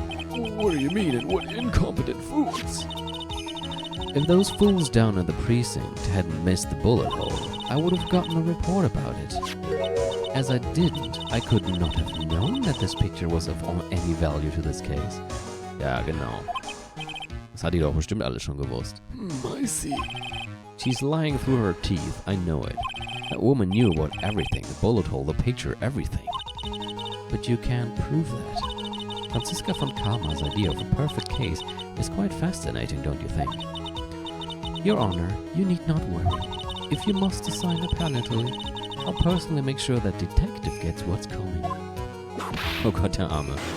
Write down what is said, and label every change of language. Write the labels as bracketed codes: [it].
[en] What do you mean, and what incompetent fools? If those fools down at the precinct hadn't missed the bullet hole, I would have gotten a report about it. As I didn't, I could not have known that this picture was of any value to this case. [de] Ja, genau. Das hat die doch bestimmt alles schon gewusst. [en] I see. She's lying through her teeth, I know it. That woman knew about everything, the bullet hole, the picture, everything. But you can't prove that. Franziska von Karma's idea of a perfect case is quite fascinating, don't you think? Your Honor, you need not worry. If you must assign a penalty, I'll personally make sure that detective gets what's coming. [de] Oh Gott, der Arme.